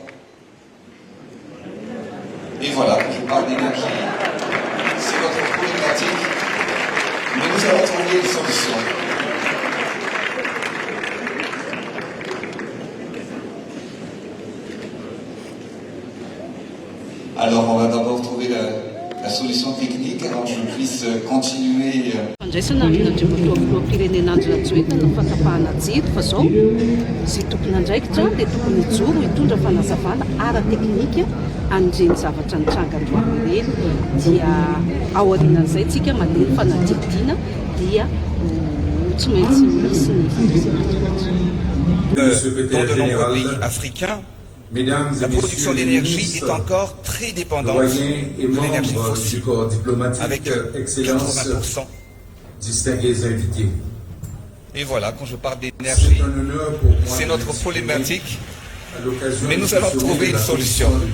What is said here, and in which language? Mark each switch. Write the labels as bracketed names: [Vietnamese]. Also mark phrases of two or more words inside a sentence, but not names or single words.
[French] Et voilà, je parle d'énergie, c'est notre problématique, mais nous allons trouver une solution. Alors, on va d'abord trouver la solution technique avant que je puisse continuer. [Malagasy] Fandraisana amin'andriamatoa filoham-pirenen'andro Rajoelina no fatapahana jiro fa zao zay tokony andraikitra dia tokony hijoro hitondra fanazavana ara-teknika an'ireny zavatra nitranga androany ireny dia ao aorianan'izay tsika mandeha ny fanadihadiana dia tsy maintsy misy ny [French] Dans de nombreux pays africains, la production d'énergie est encore très dépendante de l'énergie fossile, avec 80%. Distingués invités. Et voilà, quand je parle d'énergie, c'est notre problématique, mais nous allons trouver une solution.